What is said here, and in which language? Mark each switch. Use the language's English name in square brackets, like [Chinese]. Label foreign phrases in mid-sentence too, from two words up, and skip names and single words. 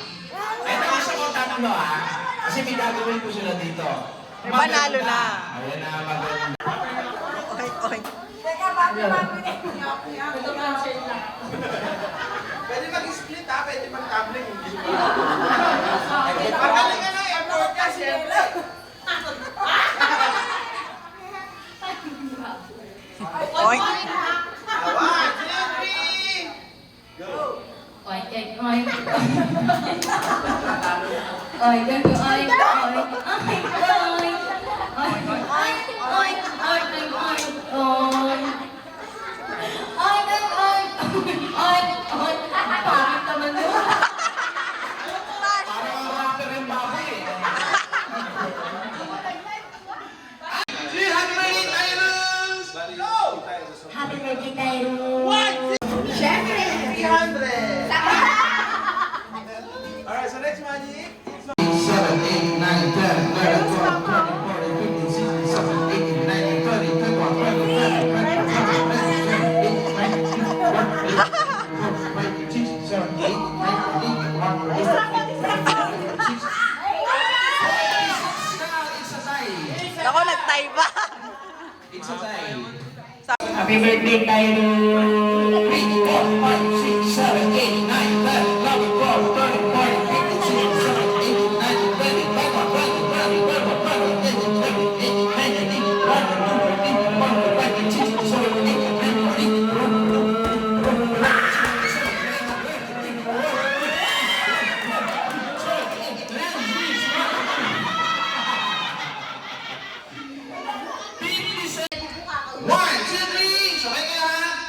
[Filipino] Ito gusto ko tatlo kasi may gagawin ko sila dito. May panalo na. Ayan na, maganda. Okay, okay. Pwede mag-split pwede mag-tabling. Magaling ka na, effort ka, siyempre. Oink. [English] 1, 2, 3. Go. Oink, oink, oink. Oink, oink, oink, oink, oink, oink. Oink, oink, oink, oink, oink, oink, oink. Oink, oink, oink, oink, oink. [Filipino] Pangit naman yun. Parang ang rapper yung baboy eh. [English] Si Happy Birthday, Tyrus! Go! Happy birthday, Tyrus. 300! Alright, so next magic. 7, 8, 9, 10, 11, 12, 13, 14, 15, 16, 17, 18, 19, 20, 21, 22, 23, 24, 25, 26, 27, 28, 29, 30, 31, 32, 33, 34, 35, 36. [Filipino] Ako, nagtay ba? [English] It's a tie. Happy birthday, Tyrus. 3, 4, 5, 6, 7, 8, 9, 10, 11, 12, 13, 14, 15, 16, 17, 18, 19, 20, 1, 2, 3, [Filipino] sabay kayo ha?